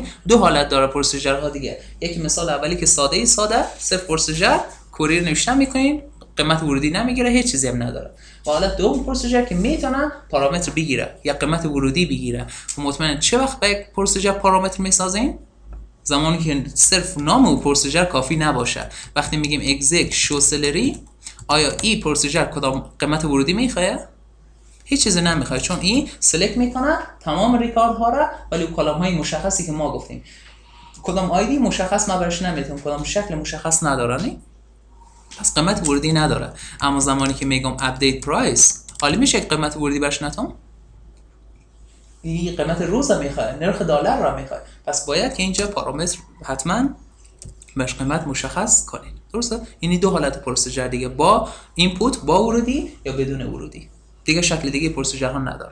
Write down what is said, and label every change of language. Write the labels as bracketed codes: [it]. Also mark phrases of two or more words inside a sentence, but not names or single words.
[fa] 2 حالت داره پروسیجرها دیگه. یکی مثال اولی که ساده صرف پروسیجر کوری نوشتن میکنین قیمت ورودی نمیگیره هیچ چیزی هم نداره. و حالت دوم پروسیجر که میتونه پارامتر بگیره یا قیمت ورودی بگیره. و مطمئن چه وقت به یک پروسیجر پارامتر میسازین؟ زمانی که صرف نام او پروسیجر کافی نباشه. وقتی میگیم [en] exec show salary [fa] آیا این پروسیجر کدام قیمت ورودی میخواد؟ هیچ چیزی نمیخواد چون این سلکت میکنه تمام ریکارد ها را ولی کلام های مشخصی که ما گفتیم کدام آیدی مشخص ما برش نمیتونیم کدام شکل مشخص نداره. پس قیمت ورودی نداره. اما زمانی که میگم [en] update price، [fa] حالا میشه یک قیمت ورودی برش نتام؟ این قیمت روز میخواد، نرخ دلار را میخواد، پس باید که اینجا پارامتر حتما باش قیمت مشخص کنید. درسته؟ یعنی دو حالت پروسیجر دیگه، با اینپوت با ورودی یا بدون ورودی، دیگه شکل دیگه پروسیجر ها نداره.